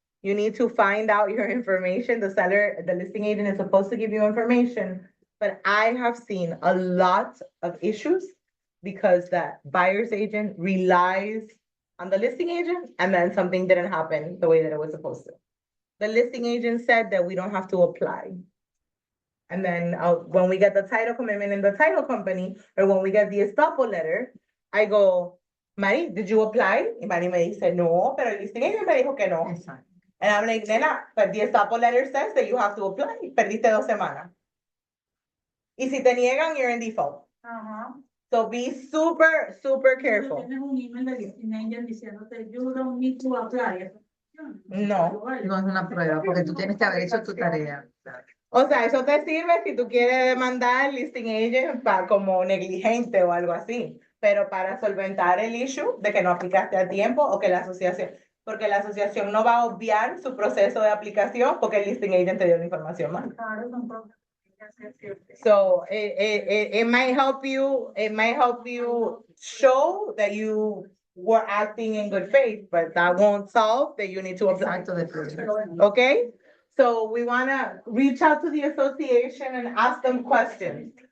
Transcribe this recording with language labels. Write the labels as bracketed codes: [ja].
[en] You need to find out your information. The listing agent is supposed to give you information, but I have seen a lot of issues because the buyer's agent relies on the listing agent and then something didn't happen the way that it was supposed to. The listing agent said that we don't have to apply. And then when we get the title commitment in the title company, or when we get the estoppel letter, I go, Mari, did you apply? [es] Y Mari me dice, no, pero el listing agent me dijo que no. Exacto. [en] And I'm like, nena, but the estoppel letter says that you have to apply. Perdiste 2 semanas. [es] Y si te niegan, you're in default. Ajá. [en] So be super, super careful. [es] Tienes un email de listing agent diciéndote, you don't need to apply. No. No es una prueba, porque tú tienes que haber hecho tu tarea. O sea, eso te sirve si tú quieres demandar al listing agent como negligente o algo así, pero para solventar el issue de que no aplicaste a tiempo o que la asociación, porque la asociación no va a obviar su proceso de aplicación porque el listing agent te dio la información mal. Claro, son cosas que hay que hacer siempre. [en] So it might help you show that you were acting in good faith, but that won't solve that you need to apply. [es] Exacto, de proceso. [en] Okay? So we wanna reach out to the association and ask them questions.